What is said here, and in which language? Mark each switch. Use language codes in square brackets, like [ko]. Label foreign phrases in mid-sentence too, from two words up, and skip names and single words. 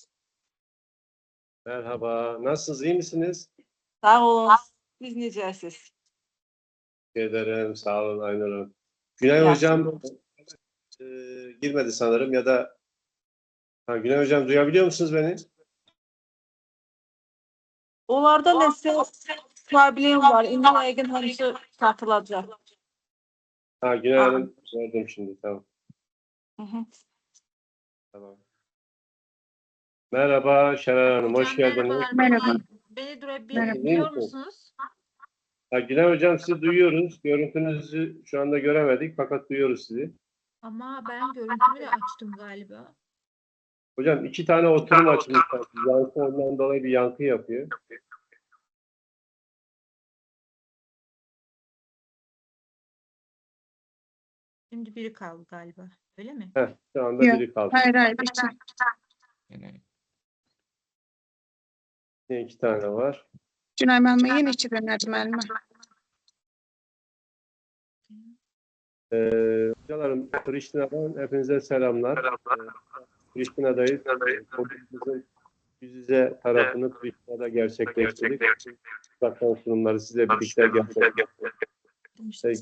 [tr] Merhaba. Nasılsınız? İyi misiniz? [az] Sağ olun. Siz necəsiz? [tr] Teşekkür ederim. Sağ olun Aynur Hanım. Günay [az] Yaxşı. [tr] Hocam girmedi sanırım ya da Günay Hocam duyabiliyor musunuz beni? [az] Onlarda nəsə problem var. İndi yəqin hamısı satılacaq. [tr] Günay Hanım gördüm şimdi. Tamam. Hı hı. Tamam. Merhaba Şelale Hanım. Hoş geldiniz. Merhaba. Beni Merhaba. duyabiliyor musunuz? Günay Hocam sizi duyuyoruz. Görüntünüzü şu anda göremedik fakat duyuyoruz sizi. Ama ben görüntümü de açtım galiba. Hocam 2 tane oturum açmışlar. Yankı ondan dolayı bir yankı yapıyor. Şimdi biri kaldı galiba. Öyle mi? Şu anda Yok, biri kaldı. hayır, bitti. Yine 2 tane var. [az] Günay müəllimə yenə 2 dənədir müəllimə. [tr] Hocalarım Priştina'dan hepinize selamlar. Priştina'dayız. Hocamızın yüz yüze tarafını Priştina'da gerçekleştirdik. Uzaktan sunumları size birlikte gerçekleştirdik.